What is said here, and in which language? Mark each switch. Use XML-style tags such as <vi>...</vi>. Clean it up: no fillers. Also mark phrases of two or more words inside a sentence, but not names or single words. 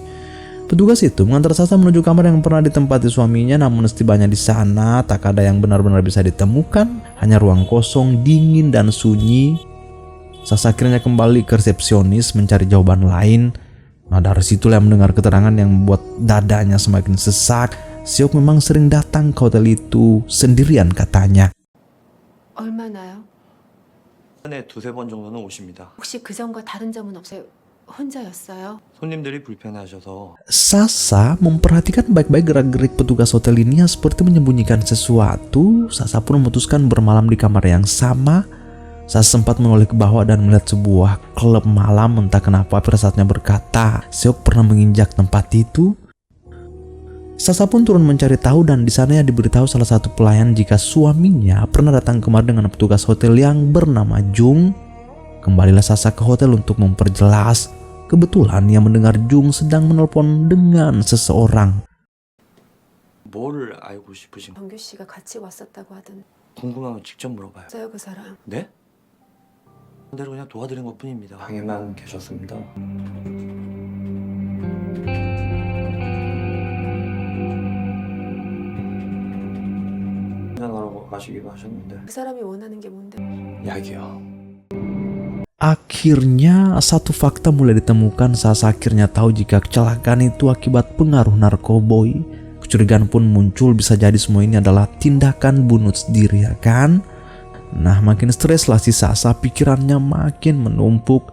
<id>Petugas itu mengantar Sasa menuju kamar yang pernah ditempati suaminya, namun setibanya di sana tak ada yang benar-benar bisa ditemukan, hanya ruang kosong, dingin dan sunyi. Sasa akhirnya kembali ke resepsionis mencari jawaban lain. Nah, dari situlah mendengar keterangan yang membuat dadanya semakin sesak. Seok memang sering datang ke hotel itu sendirian, katanya.</id> <ko>얼마나요? 한 두세 번 정도는 오십니다. 혹시 그 전과 다른 점은 없어요? 혼자였어요? 손님들이 불편해하셔서. Sasa memperhatikan baik-baik gerak-gerik petugas hotel ini yang seperti menyembunyikan sesuatu. Sasa pun memutuskan bermalam di kamar yang sama. Sasa sempat menoleh ke bawah dan melihat sebuah klub malam. Entah kenapa firasatnya berkata Seok pernah menginjak tempat itu. Sasa pun turun mencari tahu, dan di sana ia diberitahu salah satu pelayan jika suaminya pernah datang kemari dengan petugas hotel yang bernama Jung. Kembalilah Sasa ke hotel untuk memperjelas. Kebetulan ia mendengar Jung sedang menelpon dengan seseorang. 뭘 알고 싶으신? 정규 씨가 같이 왔었다고 하던 궁금하면 직접 물어봐요. 그 사람. 네? 대로 그냥 도와드린 것뿐입니다. 방에만 계셨습니다. 그냥하라고 가시기도 하셨는데. 그 사람이 원하는 게 뭔데? 약이요.</ko> <id>Akhirnya satu fakta mulai ditemukan. Sasa akhirnya tahu jika kecelakaan itu akibat pengaruh narkoboy. Kecurigaan pun muncul, bisa jadi semua ini adalah tindakan bunuh diri, ya kan? Nah, makin streslah si Sasa, pikirannya makin menumpuk.</id>